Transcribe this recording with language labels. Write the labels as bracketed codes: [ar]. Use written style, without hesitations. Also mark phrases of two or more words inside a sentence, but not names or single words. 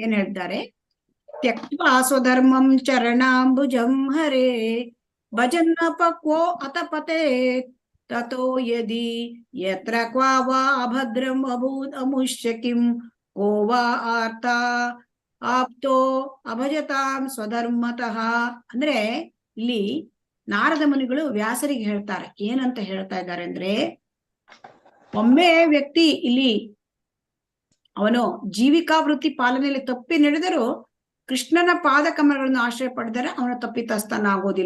[kn] ಏನ್ ಹೇಳಿದ್ದಾರೆ, [sa] ತ್ಯಕ್ತ್ವಾ ಸ್ವಧರ್ಮಂ ಚರಣಾಂಬುಜಂ ಹರೇ ಭಜನ್ನಪ ಕ್ವೋ ಅತಪತೆ ತತೋ ಯದಿ ಯತ್ರ ಕ್ವಾ ವಾ ಅಭದ್ರಂ ಅಭೂತ್ ಅಮುಷ್ಯ ಕಿಂ ಕೋ ವಾ ಆರ್ತ ಆಪ್ತೋ ಅಭಜತಾಂ ಸ್ವಧರ್ಮತಃ. [kn] ಅಂದ್ರೆ ಇಲ್ಲಿ ನಾರದ ಮುನಿಗಳು ವ್ಯಾಸರಿಗೆ ಹೇಳ್ತಾರೆ. ಏನಂತ ಹೇಳ್ತಾ ಇದ್ದಾರೆ ಅಂದ್ರೆ, ಒಮ್ಮೆ ವ್ಯಕ್ತಿ ಇಲ್ಲಿ ಅವನು ಜೀವಿಕಾವೃತ್ತಿ ಪಾಲನೆಯಲ್ಲಿ ತಪ್ಪಿ ನಡೆದರೂ ಕೃಷ್ಣನ ಪಾದ ಕಮಲಗಳನ್ನು ಆಶ್ರಯ ಪಡೆದರೆ ಅವನ ತಪ್ಪಿತಸ್ಥನಾಗೋದಿಲ್ಲ.